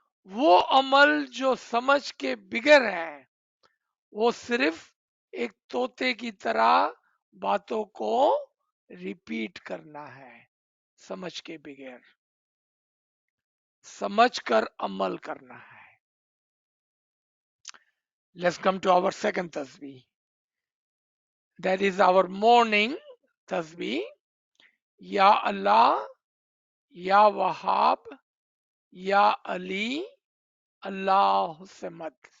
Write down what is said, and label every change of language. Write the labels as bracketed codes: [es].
[hi] वो अमल जो समझ के बिगैर है वो सिर्फ एक तोते की तरह बातों को रिपीट करना है. समझ के बगैर, समझ कर अमल करना है. [en] Let's come to our second तस्बीह. That is our morning तस्बीह. [ar] या अल्लाह, या वहाब, या अली, अल्लाह से मत.